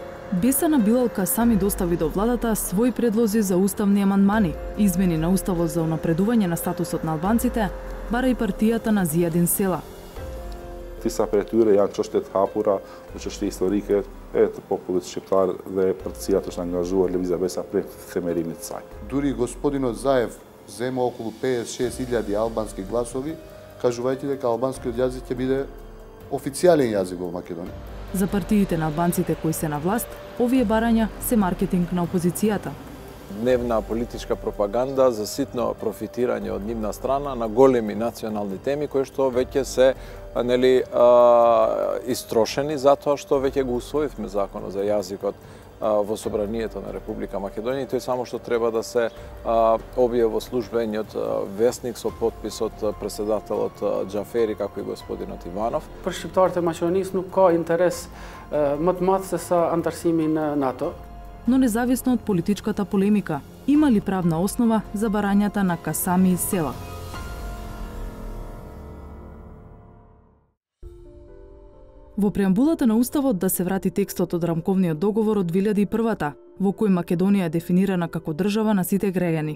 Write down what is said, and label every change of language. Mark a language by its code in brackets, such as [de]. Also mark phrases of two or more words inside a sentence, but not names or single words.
[mk] Беса на Билал Касами достави до владата своји предлози за уставни амандмани, измени на уставот за унапредување на статусот на албанците, бара и партијата на Зијадин Села. [sq] Disa prej tyre janë çështje të hapura, çështje historike e të popullit shqiptar dhe për të cilat është angazhuar Lëvizja Besa prej themerimit të saj. [mk] Дури господинот Заев зема околу 56.000 албански гласови, кажувајќи дека албанскиот јазик ќе биде официјален јазик во Македонија. За партиите на албанците кои се на власт, овие барања се маркетинг на опозицијата. Дневна политичка пропаганда за ситно профитирање од нивна страна на големи национални теми кои што веќе се истрошени затоа што веќе го усвоивме законот за јазикот во Собранието на Република Македонија и тој само што треба да се објави во службениот весник со потписот председателот Џафери како и господинот Иванов. [sq] Për shqiptarët e Maqedonisë nuk ka интерес më të madh se sa antarësimi në НАТО. [mk] Но независно од политичката полемика, има ли правна основа за барањата на Касами и Села? Во преамбулата на Уставот да се врати текстот од рамковниот договор од 2001-та, во кој Македонија е дефинирана како држава на сите граѓани.